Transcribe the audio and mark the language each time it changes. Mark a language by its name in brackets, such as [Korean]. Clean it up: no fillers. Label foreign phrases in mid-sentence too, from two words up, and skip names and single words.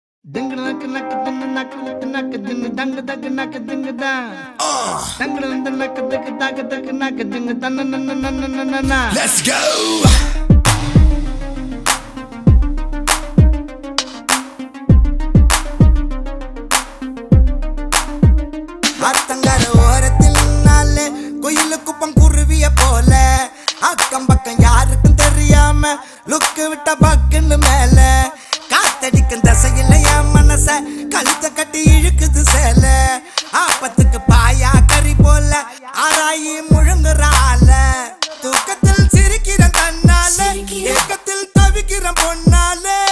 [English] Ding nak nak ding nak nak ding dang dag nak ding da. Dang dang nak dag nak ding dan na. Let's go. [Tamil] ஆத்தங்கர ஓரத்தில் நாளே கோயிலுக்கு பங்குருவிய போல அக்கம் பக்கம் யாருக்கும் தெரியாம லுக்கு விட்ட பக்குன்னு மேல காத்தடிக்கும் தசையில என் மனச கழுத்த கட்டி இழுக்குது சேல ஆப்பத்துக்கு பாயா கறி போல ஆராயி முழுங்குறால தூக்கத்தில் சிரிக்கிற தன்னால ஏக்கத்தில் தவிக்கிற பொன்னால